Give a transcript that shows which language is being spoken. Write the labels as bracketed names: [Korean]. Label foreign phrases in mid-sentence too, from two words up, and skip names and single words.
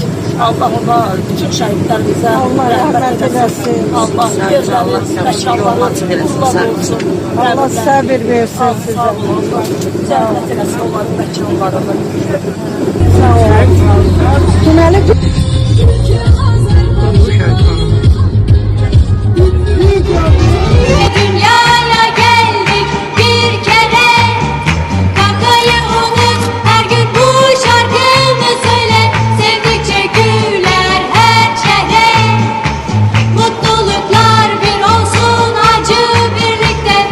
[Azerbaijani] Allah ona, bütün şəhidlərimizə rəhmət edəsin. Allah yerləri, məkanları qullar olsun. Allah səbir versin sizə. Sağ olun. Cənnət eləsin onların məkanlarını. Sağ olun. Deməli, [Turkish] Dünyaya geldik bir kere, kavgayı unut, her gün bu şarkını söyle. Sevdikçe güler her çehre, mutluluklar bir olsun acı birlikte.